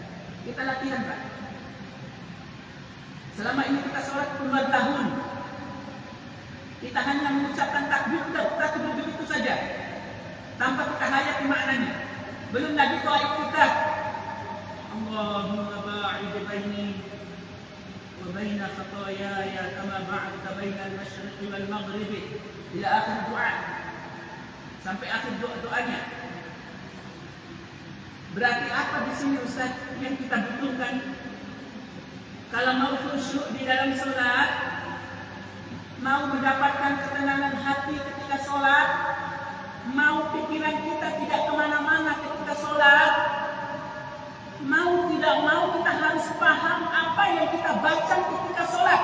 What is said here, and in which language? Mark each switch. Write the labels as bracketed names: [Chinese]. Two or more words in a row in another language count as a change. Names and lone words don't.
[Indonesian] Kita latihan, Pak. Selama ini kita sholat puluhan tahun, kita hanya mengucapkan takbir begitu saja, tanpa kita hayati maknanya. Belum lagi doa iftitah. [Arabic] اللهم باعد بيني وبين خطاياي كما باعدت بين المشرق والمغرب إلى آخر الدعاء. [Indonesian] Sampai akhir doanya. Berarti apa di sini Ustaz yang kita butuhkan? Kalau mau khusyuk di dalam sholat, mau mendapatkan ketenangan hati ketika sholat, mau pikiran kita tidak kemana-mana ketika sholat, mau tidak mau kita harus paham apa yang kita baca ketika sholat.